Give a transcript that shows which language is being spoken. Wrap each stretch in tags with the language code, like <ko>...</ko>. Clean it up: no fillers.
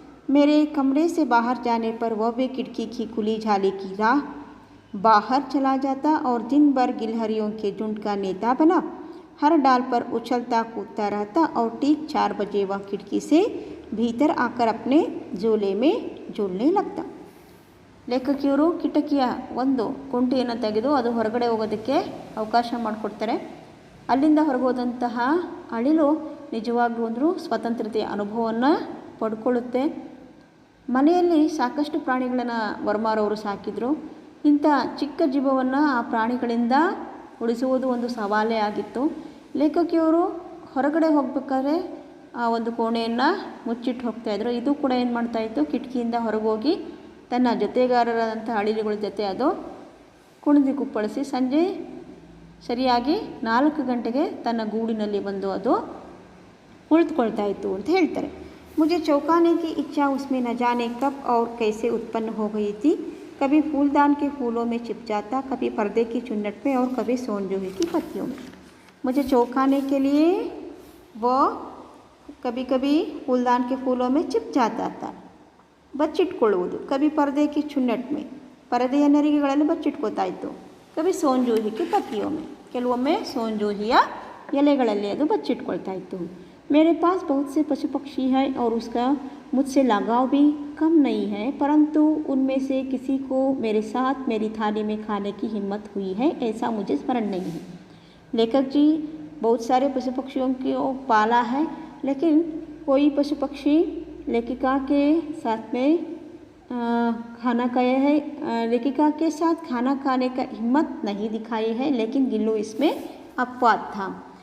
<hi>मेरे कमरे से बाहर जाने पर वह भी खिड़की की खुली झाली की राह बाहर चला जाता और दिन भर गिलहरियों के झुंड का नेता बना हर डाल पर उछलता कूदता रहता और ठीक 4 बजे वह खिड़की से भीतर आकर अपने झोले में झूलने लगता।</hi> <kn>ಲೇಖಕಿಯರು ಕಿಟಕಿಯ ಒಂದು ಕೊಂಟಿಯನ್ನು ತೆಗೆದು ಅದು ಹೊರಗಡೆ ಹೋಗೋದಕ್ಕೆ ಅವಕಾಶ ಮಾಡಿಕೊಡ್ತಾರೆ. ಅಲ್ಲಿಂದ ಹೊರಗೋದಂತಹ ಅಳಿಲು ನಿಜವಾಗ್ಲೂ ಒಂದು ಸ್ವತಂತ್ರತೆಯ ಅನುಭವವನ್ನು ಪಡ್ಕೊಳ್ಳುತ್ತೆ. ಮನೆಯಲ್ಲಿ ಸಾಕಷ್ಟು ಪ್ರಾಣಿಗಳನ್ನು ವರ್ಮಾರವರು ಸಾಕಿದರು. ಇಂಥ ಚಿಕ್ಕ ಜೀವವನ್ನು ಆ ಪ್ರಾಣಿಗಳಿಂದ ಉಳಿಸುವುದು ಒಂದು ಸವಾಲೇ ಆಗಿತ್ತು. ಲೇಖಕಿಯವರು ಹೊರಗಡೆ ಹೋಗ್ಬೇಕಾದ್ರೆ ಆ ಒಂದು ಕೋಣೆಯನ್ನು ಮುಚ್ಚಿಟ್ಟು ಹೋಗ್ತಾಯಿದ್ರು. ಇದು ಕೂಡ ಏನು ಮಾಡ್ತಾಯಿತ್ತು, ಕಿಟಕಿಯಿಂದ ಹೊರಗೋಗಿ ತನ್ನ ಜೊತೆಗಾರರಾದಂಥ ಅಳಿಲುಗಳ ಜೊತೆ ಅದು ಕುಣಿದು ಕುಪ್ಪಳಿಸಿ ಸಂಜೆ ಸರಿಯಾಗಿ 4 ಗಂಟೆಗೆ ತನ್ನ ಗೂಡಿನಲ್ಲಿ ಬಂದು ಅದು ಕುಳಿತುಕೊಳ್ತಾ ಇತ್ತು ಅಂತ ಹೇಳ್ತಾರೆ.</kn> <hi>मुझे चौंकाने की इच्छा उसमें न जाने कब और कैसे उत्पन्न हो गई थी. कभी फूलदान के फूलों में छिप जाता, कभी पर्दे की चुन्नट में और कभी सोनजोही की पत्तियों में. मुझे चौंकाने के लिए वह कभी कभी फूलदान के फूलों में छिप जाता था,</hi> <kn>ಬಚ್ಚಿಟ್ಕೊಳ್ಳುವುದು.</kn> <hi>ಕವಿ ಪರದೆಕಿ ಚುನ್ನಟ್ ಮೇ,</hi> <kn>ಪರದೆಯ ನೆರಿಗೆಗಳಲ್ಲಿ ಬಚ್ಚಿಟ್ಕೋತಾ ಇತ್ತು.</kn> <hi>ಕವಿ ಸೋಂಜೂಹಿಗೆ ಪತ್ತಿಯೊಮ್ಮೆ,</hi> <kn>ಕೆಲವೊಮ್ಮೆ ಸೋಂಜೂಹಿಯ ಎಲೆಗಳಲ್ಲಿ ಅದು ಬಚ್ಚಿಟ್ಕೊಳ್ತಾ ಇತ್ತು.</kn> <hi>मेरे पास बहुत से पशु पक्षी हैं और उसका मुझसे लगाव भी कम नहीं है, परंतु उनमें से किसी को मेरे साथ मेरी थाली में खाने की हिम्मत हुई है ऐसा मुझे स्मरण नहीं है. लेखक जी बहुत सारे पशु पक्षियों को पाला है, लेकिन कोई पशु पक्षी लेखिका के साथ में खाना खाया है, लेखिका के साथ खाना खाने का हिम्मत नहीं दिखाई है, लेकिन गिल्लू इसमें अपवाद था.</hi>